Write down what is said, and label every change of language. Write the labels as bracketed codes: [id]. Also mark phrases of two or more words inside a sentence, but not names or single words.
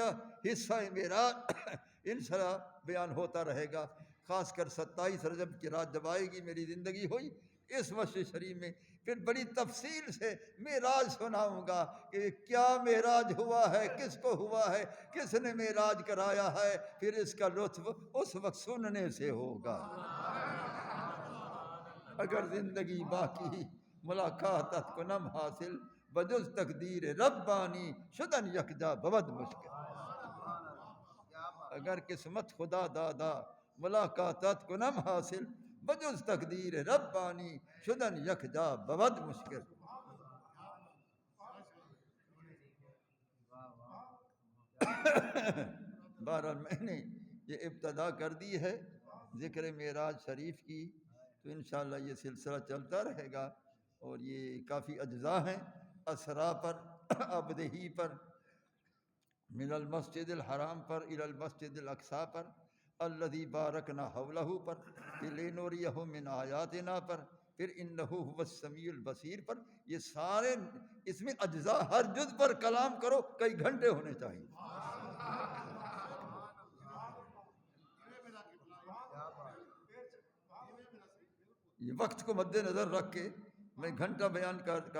[ur] حصہ میرا انشاءاللہ بیان ہوتا رہے گا خاص کر 27 رجب کی رات جب آئے گی میری زندگی ہوئی اس مسجد شریف میں پھر بڑی تفصیل سے معراج سناؤں گا کہ کیا معراج ہوا ہے کس کو ہوا ہے کس نے معراج کرایا ہے پھر اس کا لطف اس وقت سننے سے ہوگا [fa] اگر زندگی باقی ملاقات کنم حاصل بجز تقدیر ربانی شدن یکجا بود مشکل اگر قسمت خدا دادا ملاقات کنم حاصل بجز تقدیر ربانی شدن یکجا بود مشکل [ur] بہرحال میں نے یہ ابتدا کر دی ہے ذکر معراج شریف کی تو انشاءاللہ یہ سلسلہ چلتا رہے گا اور یہ کافی اجزاء ہیں اسرا پر ابدہی پر [ar] من المسجد الحرام [ur] پر [ar] الی المسجد الاقصی [ur] پر [ar] الذی بارکنا حولہ [ur] پر پھر [ar] لنوریہ من آیاتنا [ur] پر پھر [ar] انہ هو السمیع البصیر [ur] پر یہ سارے اس میں اجزاء ہر جز پر کلام کرو کئی گھنٹے ہونے چاہیے یہ وقت کو مد نظر رکھ کے میں گھنٹہ بیان کر